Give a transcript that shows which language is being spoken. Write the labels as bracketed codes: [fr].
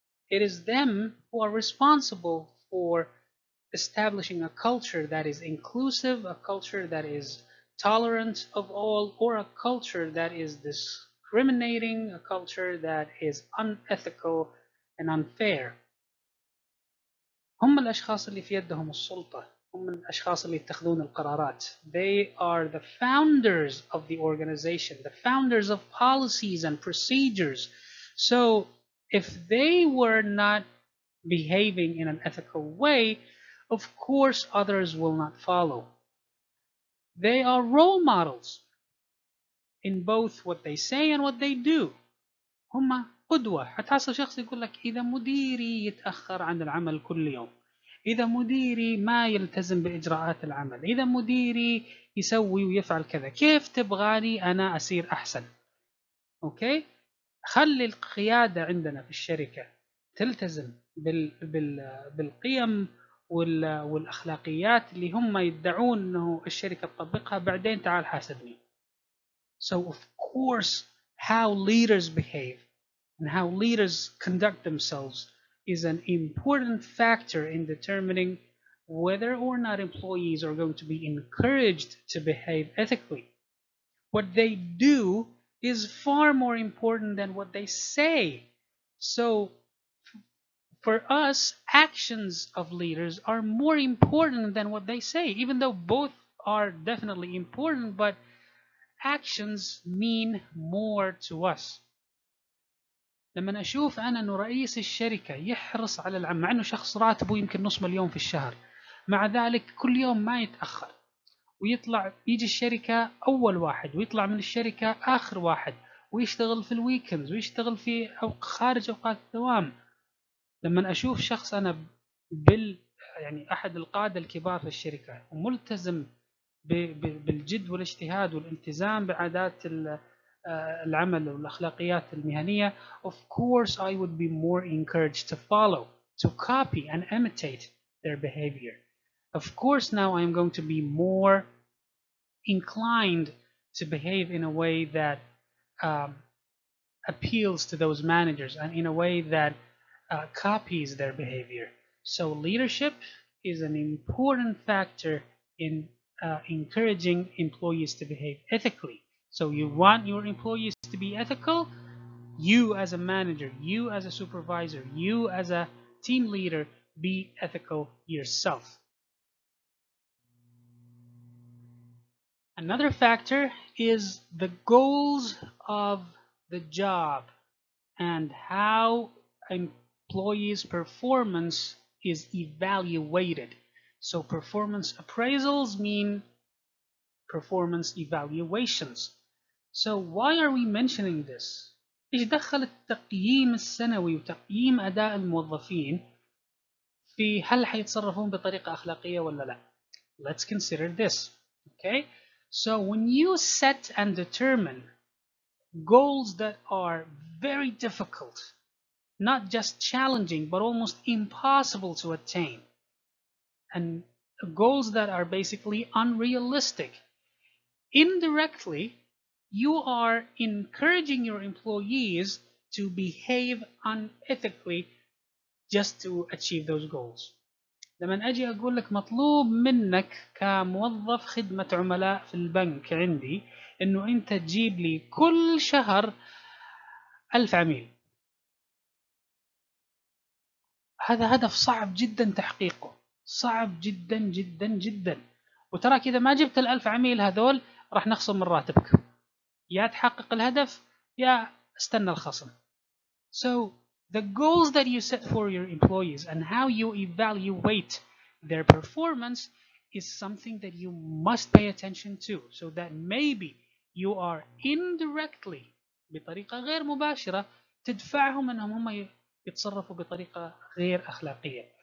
[en] It is them who are responsible for establishing a culture that is inclusive, a culture that is tolerant of all, or a culture that is discriminating, a culture that is unethical and unfair. [ar] هم الأشخاص اللي في يدهم السلطة، هم الأشخاص اللي يتخذون القرارات. [en] They are the founders of the organization, the founders of policies and procedures. So if they were not behaving in an ethical way, of course others will not follow. They are role models in both what they say and what they do. [ar] هم قدوة. هتحصل شخص يقول لك إذا مديري يتأخر عن العمل كل يوم، إذا مديري ما يلتزم بإجراءات العمل، إذا مديري يسوي ويفعل كذا، كيف تبغاني أنا أصير أحسن؟ أوكي؟ خلي القيادة عندنا في الشركة تلتزم بالقيم والأخلاقيات اللي هم يدعون أنه الشركة تطبقها، بعدين تعال حاسبني. [en] So of course how leaders behave and how leaders conduct themselves is an important factor in determining whether or not employees are going to be encouraged to behave ethically. What they do is far more important than what they say. So for us, actions of leaders are more important than what they say, even though both are definitely important, but actions mean more to us. [ar] لما أشوف أنا أنه رئيس الشركة يحرص على العمل، مع أنه شخص راتبه يمكن نص مليون في الشهر، مع ذلك كل يوم ما يتأخر، ويطلع يجي الشركة أول واحد، ويطلع من الشركة آخر واحد، ويشتغل في الويكندز، ويشتغل في أو خارج أوقات الدوام. لما أشوف شخص أنا يعني أحد القادة الكبار في الشركة وملتزم بالجد والاجتهاد والالتزام بعادات العمل والأخلاقيات المهنية, [en] of course I would be more encouraged to follow, to copy and imitate their behavior. Of course now I'm going to be more inclined to behave in a way that appeals to those managers and in a way that copies their behavior. So leadership is an important factor in encouraging employees to behave ethically. So you want your employees to be ethical? You as a manager, you as a supervisor, you as a team leader, be ethical yourself. Another factor is the goals of the job and how employees' performance is evaluated. So performance appraisals mean performance evaluations. So why are we mentioning this? [ar] إيش دخل التقييم السنوي وتقييم أداء الموظفين في هل حيتصرفون بطريقة أخلاقية ولا لا؟ [en] Let's consider this. Okay? So when you set and determine goals that are very difficult, not just challenging, but almost impossible to attain, and goals that are basically unrealistic, indirectly, you are encouraging your employees to behave unethically just to achieve those goals. [ar] لما أجي أقول لك مطلوب منك كموظف خدمة عملاء في البنك عندي إنه أنت تجيب لي كل شهر 1000 عميل، هذا هدف صعب جدا تحقيقه، صعب جدا جدا جدا. وتراك إذا ما جبت ال1000 عميل هذول راح نخصم من راتبك، يا تحقق الهدف يا استنى الخصم. [en] So the goals that you set for your employees and how you evaluate their performance is something that you must pay attention to, so that maybe you are indirectly [ar] بطريقة غير مباشرة تدفعهم أنهم هم يتصرفوا بطريقة غير أخلاقية.